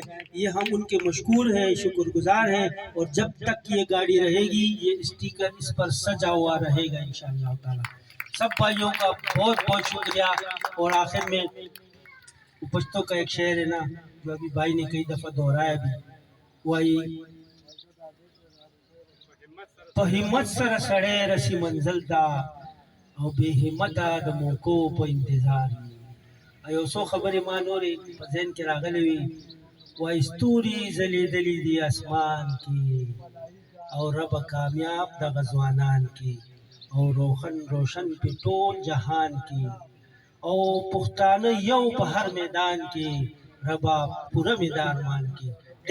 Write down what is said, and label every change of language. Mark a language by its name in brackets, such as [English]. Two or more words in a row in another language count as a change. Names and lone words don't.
[Urdu] یہ ہم ان کے مشکور ہیں، شکر گزار ہیں، اور جب تک یہ گاڑی رہے گی یہ اسٹیکر اس پر سجا ہوا رہے گا [Arabic] انشاءاللہ تعالی۔ [Urdu] سب بھائیوں کا بہت بہت شکریہ، اور آخر میں پشتو کا ایک شعر ہے نا جو ابھی بھائی نے کئی دفعہ دہرایا بھی، وہی [Pashto] په همت سره سړی رسی منزل ته او بې همته د موکو په انتظار وي. یو څو خبرې ما نورې په ذهن کې راغلې وي، وایي ستوري ځلېدلي دي اسمان کې او ربه کامیاب دغه ځوانان کې او روشن په ټول جهان کې او پښتانه یو په هر میدان کې ربه پوره میدان مان کې.